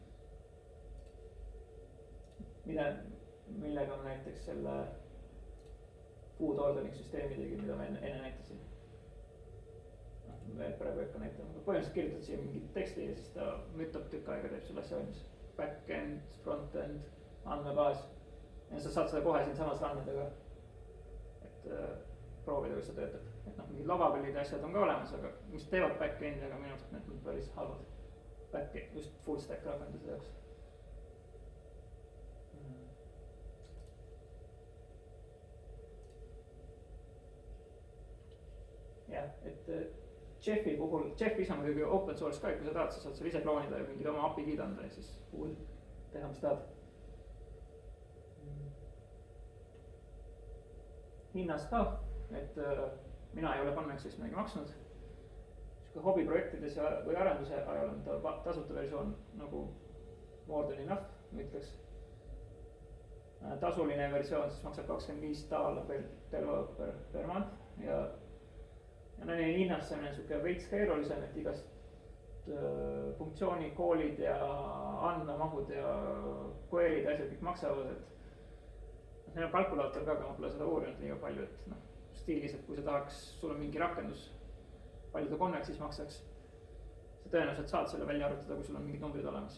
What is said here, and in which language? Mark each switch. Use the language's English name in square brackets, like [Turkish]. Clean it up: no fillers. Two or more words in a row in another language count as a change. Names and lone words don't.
[Estonian] Millega ma näiteks selle [English] food ordering [Estonian] süsteemi tegin, mida ma enne näitasin. Praegu ei hakka näitama, põhimõtteliselt kirjutad siia mingit teksti ja siis ta mütab tükk aega, teeb sulle asja valmis. [English] Back-end, front-end, [Estonian] andmebaas. Ja sa saad seda kohe siin samas rannadega, et proovida, kuidas see töötab. Et noh, mingid lavabellid ja asjad on ka olemas, aga mis teevad back-endi, aga minu arust need on päris halvad. Back-end, just [English] full stack [Estonian] rakenduse jaoks. jah, et Chefi puhul, Chef ise on muidugi [English] open source [Estonian] ka, kui sa tahad, sa saad seal ise kloonida ja mingid oma API-d anda ja siis puhul teha, mis tahad. Hinnast ka, et mina ei ole Convexist midagi maksnud. Siuke hobiprojektides või arenduse ajal on ta tasuta versioon nagu [English] more than enough, [Estonian] ma ütleks. Tasuline versioon siis maksab $25 [English] per month [Estonian] ja neil hinnastamine on siuke veits keerulisem, et igast funktsiooni koolid ja andmemahud ja query'd ja asjad kõik maksavad, et neil on kalkulaator ka, aga ma pole seda uurinud liiga palju, et noh, stiilis, et kui sa tahaks, sul on mingi rakendus, palju ta Convexis maksaks, sa tõenäoliselt saad selle välja arvutada, kui sul on mingid numbrid olemas.